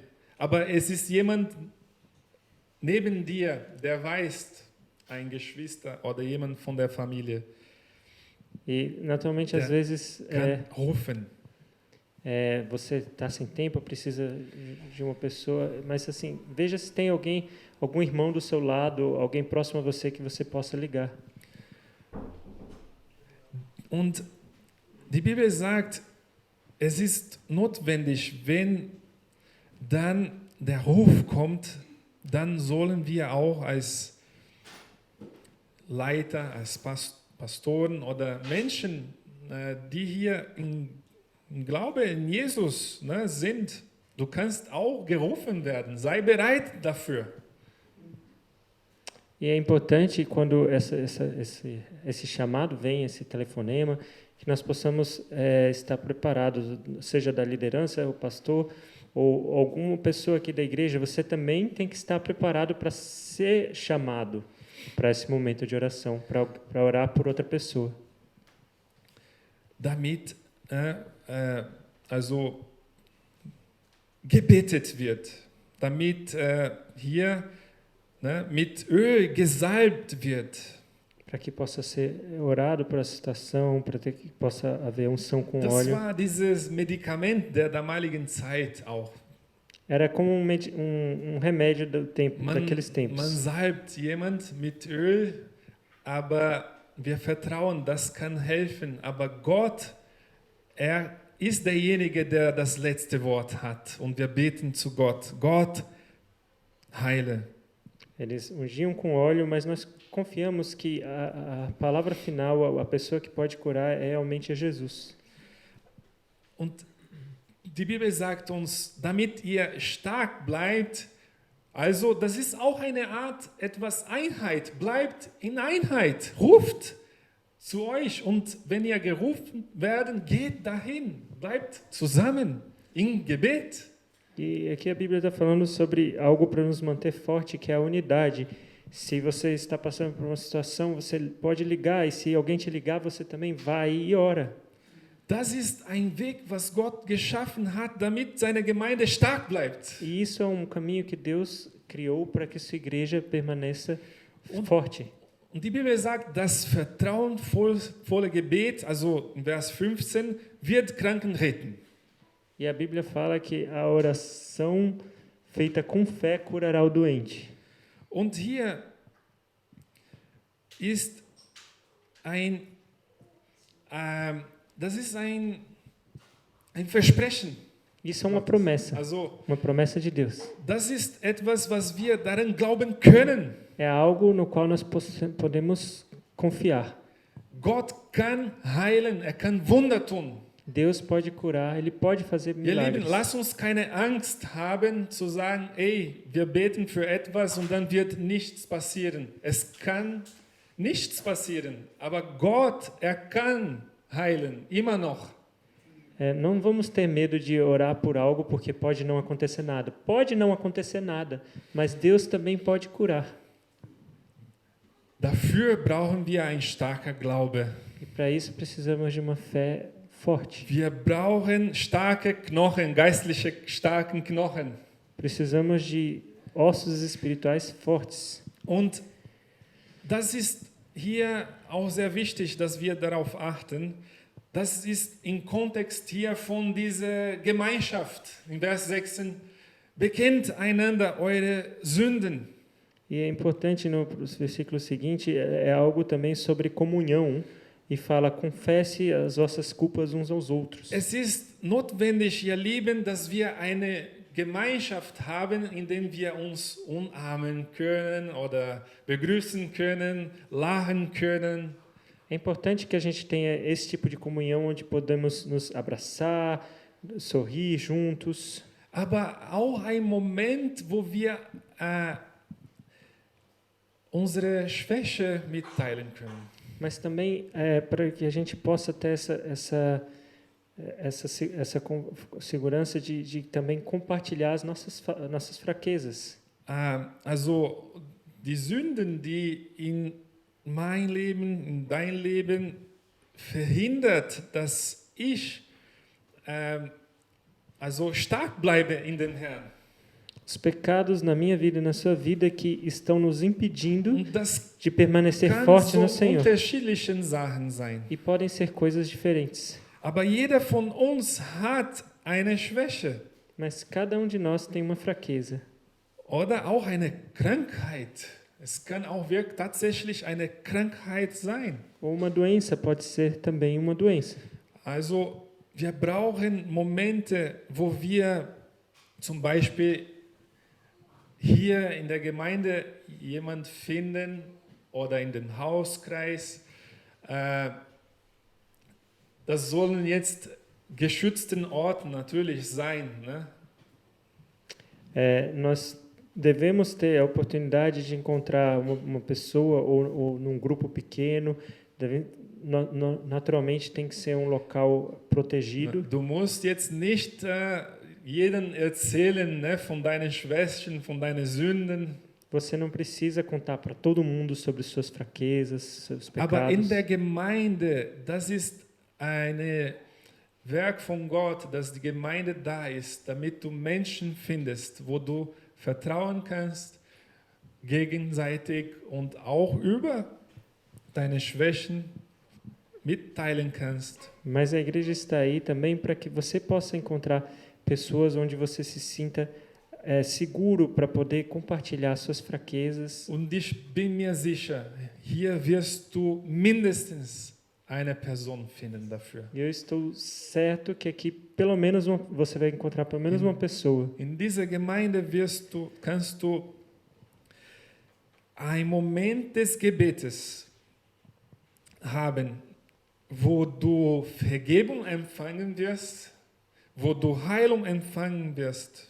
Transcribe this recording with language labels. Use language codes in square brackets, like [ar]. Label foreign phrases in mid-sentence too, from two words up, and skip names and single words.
[de] Aber es ist jemand neben dir, der weiß, ein Geschwister oder jemand von der Familie, [pt] E, naturalmente, às vezes, [de] kann rufen. [pt] você está sem tempo, precisa de uma pessoa, mas assim, veja se tem algum irmão do seu lado, alguém próximo a você que você possa ligar. [de] Und die Bibel sagt, es ist notwendig, wenn dann der Ruf kommt, dann sollen wir auch als Leiter, als Pastoren oder Menschen, die hier im Glaube in Jesus sind, du kannst auch gerufen werden. Sei bereit dafür. [pt] E é importante quando esse chamado vem, esse telefonema, que nós possamos estar preparados, seja da liderança, o pastor ou alguma pessoa aqui da igreja, você também tem que estar preparado para ser chamado para esse momento de oração, para orar por outra pessoa. [de] Damit also gebetet wird, damit hier mit Öl gesalbt wird. [pt] Para que possa ser orado por essa situação, para que possa haver unção com [de] Das [pt] óleo. [de] war dieses Medikament der damaligen Zeit auch. [pt] Era como um remédio daqueles [de] Man [pt] tempos. [de] salbt jemand mit Öl, aber wir vertrauen, das kann helfen. Aber Gott, er ist derjenige, der das letzte Wort hat. Und wir beten zu Gott. Gott, heile. [pt] Eles ungiam com óleo, mas nós confiamos que a palavra final, a pessoa que pode curar, é realmente Jesus. [de] Und die Bibel sagt uns, damit ihr stark bleibt, also das ist auch eine Art, etwas Einheit, bleibt in Einheit, ruft zu euch und wenn ihr gerufen werden, geht dahin, bleibt zusammen im Gebet. [pt] E aqui a Bíblia está falando sobre algo para nos manter forte, que é a unidade. Se você está passando por uma situação, você pode ligar, e se alguém te ligar, você também vai e ora. [de] Das ist ein Weg, was Gott geschaffen hat, damit seine Gemeinde stark bleibt. [pt] E isso é um caminho que Deus criou para que sua igreja permaneça forte. [de] Und die Bibel sagt, das vertrauensvolle Gebet, also in Vers 15, wird Kranken retten. [pt] E a Bíblia fala que a oração feita com fé curará o doente. [de] Und hier ist das ist ein Versprechen. [pt] Isso é uma promessa de Deus. [de] Das ist etwas, was wir daran glauben können. [pt] É algo no qual nós podemos confiar. [de] Gott kann heilen, kann Wunder tun. [pt] Deus pode curar, Ele pode fazer [de] Ihr [pt] milagres. [de] Lieben, lasst uns keine Angst haben zu sagen, ey, wir beten für etwas und dann wird nichts passieren. Es kann nichts passieren, aber Gott, kann heilen, immer noch. [pt] Não vamos ter medo de orar por algo porque pode não acontecer nada. Pode não acontecer nada, mas Deus também pode curar. [de] Dafür brauchen wir ein starker Glaube. [pt] E para isso precisamos de uma fé forte. [de] Wir brauchen starke Knochen, geistliche starken Knochen. [pt] Precisamos de ossos espirituais fortes. [de] Und das ist hier auch sehr wichtig, dass wir darauf achten. Das ist im Kontext hier von dieser Gemeinschaft. In Vers 16, bekennt einander eure Sünden. [pt] E é importante no versículo seguinte, é algo também sobre comunhão, e fala: confesse as vossas culpas uns aos outros. [de] Es ist notwendig, ihr Lieben, dass wir eine Gemeinschaft haben, in der wir uns umarmen können oder begrüßen können, lachen können. [pt] É importante que a gente tenha esse tipo de comunhão onde podemos nos abraçar, sorrir juntos, [de] Aber auch ein Moment, wo wir unsere Schwäche mitteilen können. [pt] mas também para que a gente possa ter essa segurança de também compartilhar as nossas fraquezas. [de] Also die Sünden, die in mein Leben, in dein Leben verhindert, dass ich also stark bleibe in dem Herrn. [pt] Os pecados na minha vida e na sua vida que estão nos impedindo [de] Und das [pt] de permanecer [de] kann [pt] fortes [de] so [pt] no Senhor. [de] unterschiedlichen Sachen sein. [pt] E podem ser coisas diferentes. [de] Aber jeder von uns hat eine Schwäche [pt] Mas cada de nós tem uma fraqueza. [de] oder auch eine Krankheit. Es kann auch wirklich tatsächlich eine Krankheit sein. [pt] Ou uma doença pode ser também uma doença. [de] Also wir brauchen Momente, wo wir zum Beispiel hier in der Gemeinde jemand finden oder in den Hauskreis. Das sollen jetzt geschützten Orten natürlich sein, ne? [pt] Nós devemos ter a oportunidade de encontrar uma pessoa ou num grupo pequeno. Naturalmente tem que ser um local protegido. [de] Du musst jetzt nicht jedem erzählen, ne, von deinen Schwächen, von deinen Sünden. [pt] Você não precisa contar para todo mundo sobre suas fraquezas, seus [de] Aber in [pt] pecados. [de] der Gemeinde, das ist ein Werk von Gott, dass die Gemeinde da ist, damit du Menschen findest, wo du vertrauen kannst, gegenseitig und auch über deine Schwächen mitteilen kannst. [pt] Mas a igreja está aí também para que você possa encontrar pessoas onde você se sinta seguro para poder compartilhar suas fraquezas. [de] Und ich bin mir sicher, hier wirst du mindestens eine Person finden dafür. [pt] E eu estou certo que aqui pelo menos você vai encontrar pelo menos uma pessoa. [de] In dieser Gemeinde kannst du einen Moment des Gebetes haben, wo du Vergebung empfangen wirst, wo du Heilung empfangen wirst.